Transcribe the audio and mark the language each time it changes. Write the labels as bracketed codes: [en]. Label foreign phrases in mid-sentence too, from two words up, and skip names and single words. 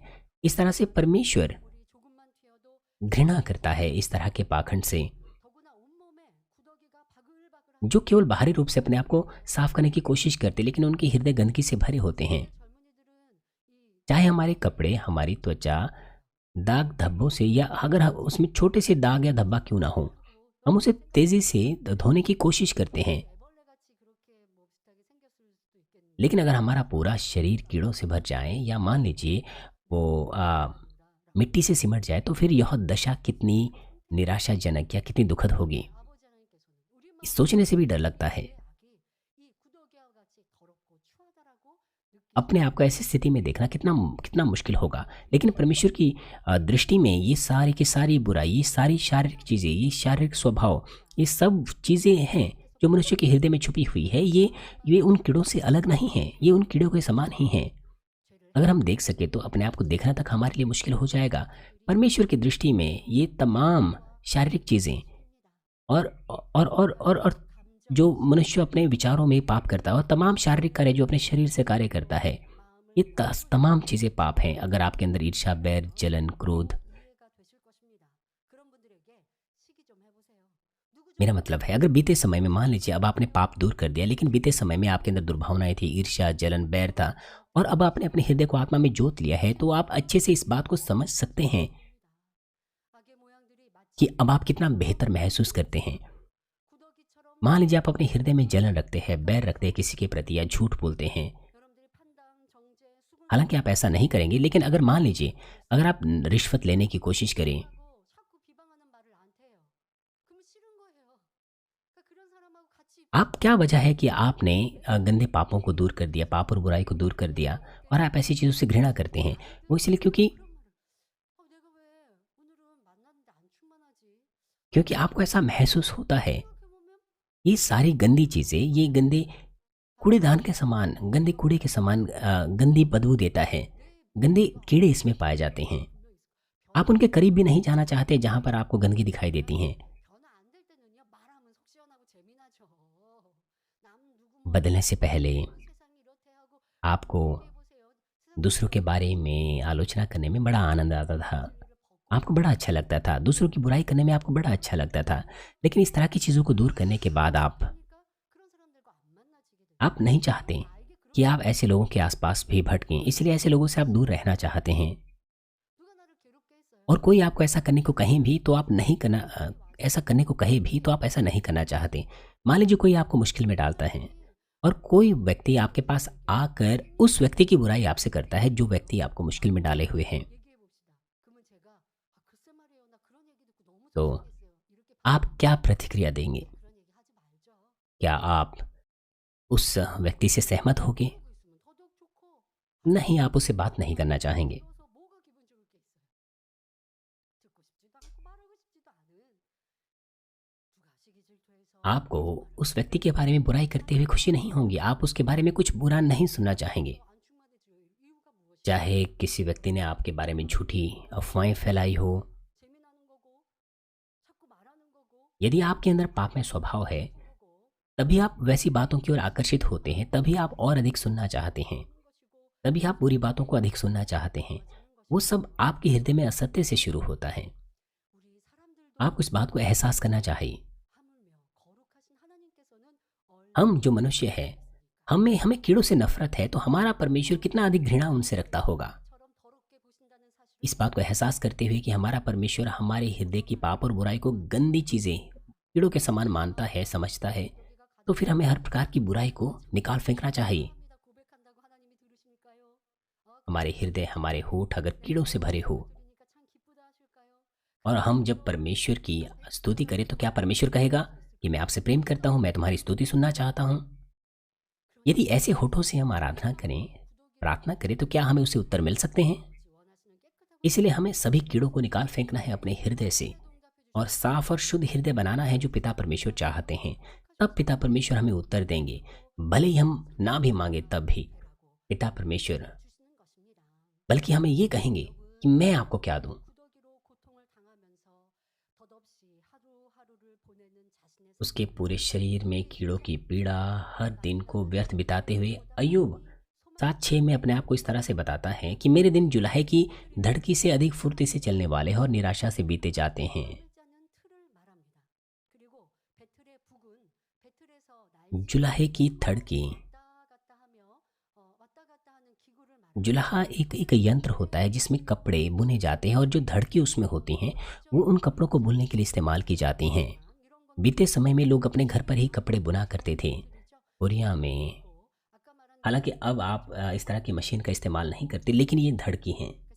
[hi] इस तरह से परमेश्वर घृणा करता है इस तरह के पाखंड से, जो केवल बाहरी रूप से अपने आप को साफ करने की कोशिश करते, लेकिन उनके हृदय गंदगी से भरे होते हैं। चाहे हमारे कपड़े, हमारी त्वचा दाग धब्बों से या अगर उसमें छोटे से दाग या धब्बा क्यों ना हो, हम उसे तेज़ी से धोने की कोशिश करते हैं। [ko] 애벌레같이 그렇게 뭐 비슷하게 생겼을 수도 [hi] लेकिन अगर [ko] 있겠는데 [hi] हमारा पूरा शरीर कीड़ों से भर जाए या मान लीजिए वो मिट्टी से सिमट जाए, तो फिर यह दशा कितनी निराशाजनक या कितनी दुखद होगी। [ko] 아버지 하나님께서는 우리 [hi] इस [ko] 마음을 [hi] सोचने से भी डर लगता है। [ko] 우리의 악이 이 구더기와 같이 더럽고 추하다라고 [hi] अपने आप को [ko] 느끼시는데 [hi] ऐसी स्थिति में देखना कितना कितना मुश्किल होगा। लेकिन परमेश्वर की दृष्टि में ये सारी की सारी बुराई, ये सारी शारीरिक चीज़ें, ये शारीरिक स्वभाव, ये सब चीज़ें हैं जो मनुष्य के हृदय में छुपी हुई है। ये उन कीड़ों से अलग नहीं हैं, ये उन कीड़ों के समान ही हैं। [ko] 죄를 [hi] अगर हम देख सकें तो अपने आप को देखना तक हमारे लिए मुश्किल हो जाएगा। परमेश्वर की दृष्टि में ये तमाम शारीरिक चीज़ें और और जो मनुष्य अपने विचारों में पाप करता है और तमाम शारीरिक कार्य जो अपने शरीर से कार्य करता है, ये [ko] 마음을 [hi] तमाम चीज़ें पाप हैं। अगर आपके अंदर ईर्ष्या, बैर, जलन, क्रोध, [ko] 이해가 되실 것입니다. 그런 분들에게 시기 좀 해보세요. 누구 좀 [hi] मेरा मतलब है अगर बीते समय में मान लीजिए अब आपने पाप दूर कर दिया, लेकिन बीते समय में आपके अंदर दुर्भावनाएं थी, ईर्ष्या, जलन, बैर था और अब आपने अपने हृदय को आत्मा में जोत लिया है, तो आप अच्छे से इस बात को समझ सकते हैं [ko] 악의 모양들이 [hi] कि [ko] 마치 [hi] अब आप कितना बेहतर महसूस करते हैं। [ko] 구더기처럼 [hi] मान लीजिए आप अपने हृदय में जलन रखते हैं, बैर रखते हैं किसी के प्रति या झूठ बोलते हैं। [ko] 여러분들이 판당, 정죄, [hi] हालाँकि आप [ko] 수군증 [hi] ऐसा नहीं करेंगे, लेकिन अगर मान लीजिए अगर आप रिश्वत लेने की कोशिश करें, [ko] 하고 자꾸 비방하는 말을 안 해요. 그러면 싫은 거예요. 그러니까 그런 사람하고 같이 있고 [hi] आप क्या वजह है कि आपने गंदे पापों को दूर कर दिया, पाप और बुराई को दूर कर दिया और आप ऐसी चीज़ों से घृणा करते हैं? वो इसलिए क्योंकि [ko] 그런 말을 내가 왜 오늘은 만났는데 안 충만하지? [hi] क्योंकि आपको ऐसा महसूस होता है, [ko] 생각해보면 [hi] ये सारी गंदी चीज़ें, ये गंदे कूड़ेदान के समान, गंदे कूड़े के समान गंदी बदबू देता है। [ko] 내 [hi] गंदे [ko] 몸속에 [hi] कीड़े [ko] 어떤 [hi] इसमें पाए जाते [ko] 문제가 [hi] हैं। [ko] 분명히 있을 거예요. [hi] आप उनके करीब भी नहीं जाना चाहते जहाँ पर आपको गंदगी दिखाई देती हैं। [ko] 변화 안 될 때는요 말하면 속 시원하고 재미나죠. 남 누구 뭐 [hi] बदलने से पहले [ko] 세상이 이렇대 하고 [hi] आपको [ko] 얘기해 보세요. 세상 [hi] दूसरों के बारे में आलोचना करने में बड़ा आनंद आता था। [ko] 머리를 벗고 [hi] आपको बड़ा अच्छा लगता था, दूसरों की बुराई करने में आपको बड़ा अच्छा लगता था। लेकिन इस तरह की चीज़ों को दूर करने के बाद [ko] 그러니까 그런 사람들과 안 만나지게 되죠. [hi] आप नहीं चाहते [ko] 나에게 [hi] कि [ko] 그런 [hi] आप ऐसे लोगों के आसपास भी भटकें, इसलिए ऐसे लोगों से आप दूर रहना चाहते हैं। [ko] 누가 나를 괴롭게 했어요. [hi] और कोई आपको ऐसा करने को कहें भी तो आप नहीं करना ऐसा करने को कहे भी तो आप ऐसा नहीं करना चाहते। मान लीजिए कोई आपको मुश्किल में डालता है और कोई व्यक्ति आपके पास आकर उस व्यक्ति की बुराई आपसे करता है जो व्यक्ति आपको मुश्किल में डाले हुए हैं, [ko] 얘기해 봅시다. 그러면 제가 글쎄 말이에요. 나 그런 얘기 듣고 너무 [hi] तो [ko] 속상했어요. 이렇게 [hi] आप क्या प्रतिक्रिया देंगे? [ko] 그런 얘기 하지 말죠. [hi] क्या आप उस व्यक्ति से सहमत होंगे? [ko] 하고 있으면 더더욱 좋고 [hi] नहीं, आप उससे बात नहीं करना चाहेंगे। [ko] 들어서 뭐가 기분 좋을 게 있어요. 듣고 싶지도 않고 말하고 싶지도 않은 누가 시기 질투해서 [hi] आपको उस व्यक्ति के बारे में बुराई करते हुए खुशी नहीं होगी, आप उसके बारे में कुछ बुरा नहीं सुनना चाहेंगे। [ko] 안 충만해질 이유가 무엇이에요? [hi] चाहे किसी व्यक्ति ने आपके बारे में झूठी अफवाहें फैलाई हो, [ko] 재미나는 거고 자꾸 말하는 거고 [hi] यदि आपके अंदर पाप में स्वभाव है, [ko] 거고 [hi] तभी आप वैसी बातों की ओर आकर्षित होते हैं, तभी आप और अधिक सुनना चाहते हैं, [ko] 하는 것이고 [hi] तभी आप बुरी बातों को अधिक सुनना चाहते हैं। वो सब आपके हृदय में असत्य से शुरू होता है। [ko] 우리 사람들도 [hi] आपको इस बात को एहसास करना चाहिए। [ko] 하물며 거룩하신 하나님께서는 [hi] हम जो मनुष्य हैं, हमें हमें कीड़ों से नफरत है, तो हमारा परमेश्वर कितना अधिक घृणा उनसे रखता होगा। [ko] 처럼 더럽게 보신다는 사실을 [hi] इस बात को एहसास करते हुए कि हमारा परमेश्वर हमारे हृदय की पाप और बुराई को गंदी चीज़ें कीड़ों के समान मानता है, समझता है, तो फिर हमें हर प्रकार की बुराई को निकाल फेंकना चाहिए। [ko] 합니다. 고백한다고 하나님이 들으실까요? [hi] हमारे हृदय, हमारे होठ अगर कीड़ों से भरे हो [ko] 들으니까 참 기쁘다 하실까요? [hi] और हम जब परमेश्वर की स्तुति करें, तो क्या परमेश्वर कहेगा कि मैं आपसे प्रेम करता हूँ, मैं तुम्हारी स्तुति सुनना चाहता हूँ? यदि ऐसे होठों से हम आराधना करें, प्रार्थना करें, तो क्या हमें उससे उत्तर मिल सकते हैं? [ko] 원하시는 깨끗하고 [hi] इसलिए हमें सभी कीड़ों को निकाल फेंकना है अपने हृदय से और साफ और शुद्ध हृदय बनाना है जो पिता परमेश्वर चाहते हैं। तब पिता परमेश्वर हमें उत्तर देंगे, भले ही हम ना भी मांगे तब भी पिता परमेश्वर [ko] 주시는 것입니다. [hi] बल्कि हमें ये कहेंगे कि मैं आपको क्या दूं। [ko] 구더기로 고통을 당하면서 덧없이 하루하루를 보내는 자신의 [hi] उसके पूरे शरीर में कीड़ों की पीड़ा, हर दिन को व्यर्थ बिताते हुए अय्यूब 7:6 में अपने आप को इस तरह से बताता है कि मेरे दिन जुलाहे की धड़की से अधिक फुर्ती से चलने वाले हैं और निराशा से बीते जाते हैं। [ko] 자는 틀을 말합니다. 그리고 배틀의 북은 배틀에서 나의 [hi] जुलाहे की धड़की [ko] 왔다 갔다 하며 왔다 갔다 하는 기구를 [hi] जुलाहा एक एक यंत्र होता है जिसमें कपड़े बुने जाते हैं और जो धड़की उसमें होती हैं वो उन कपड़ों को बुनने के लिए इस्तेमाल की जाती हैं। बीते समय में लोग अपने घर पर ही कपड़े बुना करते थे। कोरिया में हालांकि अब आप इस तरह की मशीन का इस्तेमाल नहीं करते, लेकिन ये धड़की हैं।